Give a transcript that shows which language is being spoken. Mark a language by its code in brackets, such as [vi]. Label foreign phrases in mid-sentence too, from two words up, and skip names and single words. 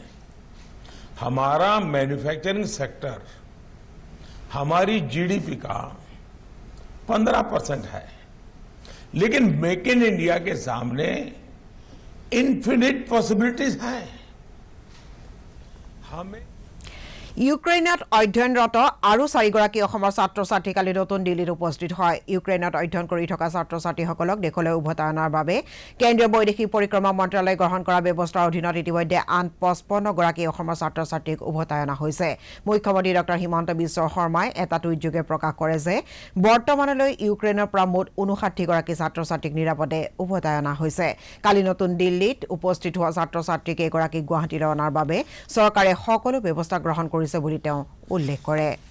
[hi] हमारा [en] manufacturing sector [hi] हमारी जीडीपी का 15% है, लेकिन मेक इन इंडिया के सामने [en] infinite possibilities [hi] हैं। हमें [as] ইউক্ৰেইনত অধ্যয়নৰত আৰু 4গৰাকী অসমৰ ছাত্ৰ-ছাত্ৰী কালি নতুন দিল্লীত উপস্থিত হয় ইউক্ৰেইনত অধ্যয়ন কৰি থকা ছাত্ৰ-ছাত্ৰীসকলক দেশলৈ উভতায়নৰ বাবে কেন্দ্ৰীয় বৈদেশিক পৰিক্ৰমা মন্ত্ৰালয়ে গ্ৰহণ কৰা ব্যৱস্থাৰ অধীনত ইতিমধ্যে আন 55গৰাকী অসমৰ ছাত্ৰ-ছাত্ৰীক উভতায়ন হৈছে মুখ্যমন্ত্ৰী ডক্টৰ হিমন্ত বিশ্ব শৰ্মাই এটা টুইটযোগে প্ৰকাশ কৰে যে বৰ্তমানলৈ ইউক্ৰেইনৰ পৰা মুঠ 59গৰাকী ছাত্ৰ-ছাত্ৰীক নিৰাপদে উভতায়ন হৈছে কালি নতুন দিল্লীত উপস্থিত হোৱা ছাত্ৰ-ছাত্ৰীক এগৰাকী গুৱাহাটীলৈ অনাৰ বাবে চৰকাৰে সকলো ব্যৱস্থা গ্ৰহণ কৰিছে বুলি তেওঁ উল্লেখ কৰে